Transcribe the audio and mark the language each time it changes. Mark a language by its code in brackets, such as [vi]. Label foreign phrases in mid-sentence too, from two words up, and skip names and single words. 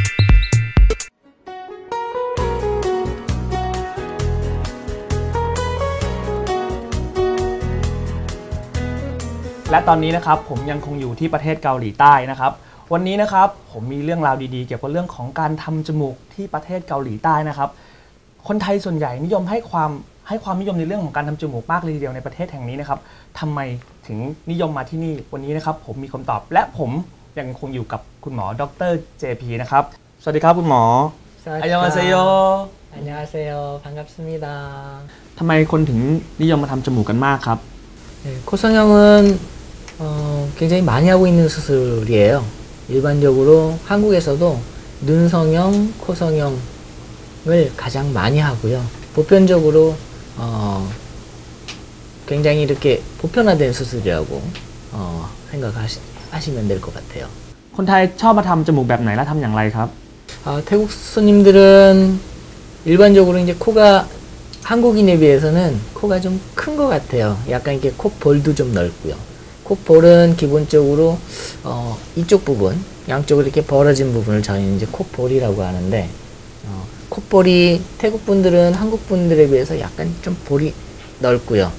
[th] และตอนนี้นะครับผมยังคงอยู่ที่ประเทศเกาหลีใต้นะครับวันนี้นะครับผมมีเรื่องราวดีๆเกี่ยวกับเรื่องของการทำจมูกที่ประเทศเกาหลีใต้นะครับคนไทยส่วนใหญ่นิยมให้ความนิยมในเรื่องของการทำจมูกมากเลยทีเดียวในประเทศแห่งนี้นะครับทำไมถึงนิยมมาที่นี่วันนี้นะครับผมมีคำตอบและผมยังคงอยู่กับคุณหมอดร. JP นะครับสวัสดีครับคุณหมออันยองอาเซโย [ko] อันยองอาเซโย반갑습니다 [th] ทำไมคนถึงนิยมมาทำจมูกกันมากครับ [ko] 코성형은 굉장히 많이 하고 있는 수술이에요. 일반적으로 한국에서도 눈 성형, 코 성형을 가장 많이 하고요. 보편적으로 굉장히 이렇게 보편화된 수술이라고 생각하시면 될 것 같아요. คนไทยชอบมาทำจมูกแบบไหนและทำอย่างไรครับ 태국 손님들은 일반적으로 이제 코가 한국인에 비해서는 코가 좀 큰 것 같아요. 약간 이렇게 콧볼도 좀 넓고요. 콧볼은 기본적으로 이쪽 부분, 양쪽으로 이렇게 벌어진 부분을 저희는 이제 콧볼이라고 하는데 콧볼이 태국 분들은 한국 분들에 비해서 약간 좀 볼이 넓고요.